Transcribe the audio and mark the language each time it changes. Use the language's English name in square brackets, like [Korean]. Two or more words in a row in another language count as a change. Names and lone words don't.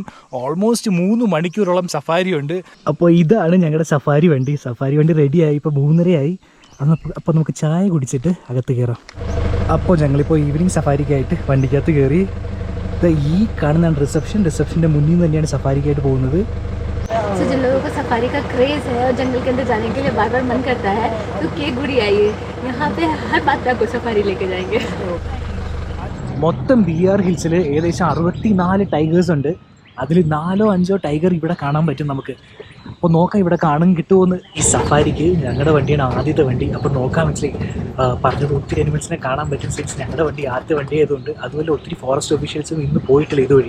[Malayalam] ഓൾമോസ്റ്റ് 3 മണിക്കൂറോളം സഫാരി ഉണ്ട്. അപ്പോൾ ഇതാണ് ഞങ്ങളുടെ സഫാരി വണ്ടി. സഫാരി വണ്ടി റെഡിയായി. ഇപ്പോൾ 3:30 അപ്പോൾ നമുക്ക് ചായ കുടിച്ചിട്ട് അകത്ത് കയറാം. അപ്പോൾ ഞങ്ങളിപ്പോൾ ഈവനിങ് സഫാരിക്കായിട്ട് വണ്ടിക്കകത്ത് കയറി. ഈ കാണുന്ന റിസപ്ഷൻ്റെ മുന്നിൽ തന്നെയാണ് സഫാരിക്കായിട്ട് പോകുന്നത്. [Hindi] तो जिन लोगों को सफारी का क्रेज है और जंगल के अंदर जाने के लिए बार बार मन करता है तो के गुड़ी आइए. यहाँ पे हर बात पे आपको सफारी लेके जाएंगे. [Malayalam] മൊത്തം BR ഹിൽസിൽ ഏകദേശം 64 ടൈഗേഴ്സ് ഉണ്ട്. അതിൽ 4 or 5 ടൈഗർ ഇവിടെ കാണാൻ പറ്റും നമുക്ക്. അപ്പോൾ നോക്കാം ഇവിടെ കാണാൻ കിട്ടുമോയെന്ന്. ഈ സഫാരിക്ക് ഞങ്ങളുടെ വണ്ടിയാണ് ആദ്യത്തെ വണ്ടി. അപ്പോൾ നോക്കാൻ മനസ്സിലായി പറഞ്ഞത് ഒത്തിരി അനിമൽസിനെ കാണാൻ പറ്റും. സിൻസ് ഞങ്ങളുടെ വണ്ടി ആദ്യത്തെ വണ്ടി ആയതുകൊണ്ട്. അതുപോലെ ഒത്തിരി [English] forest officials [Malayalam] ഇന്ന് പോയിട്ടില്ല ഇതുവഴി.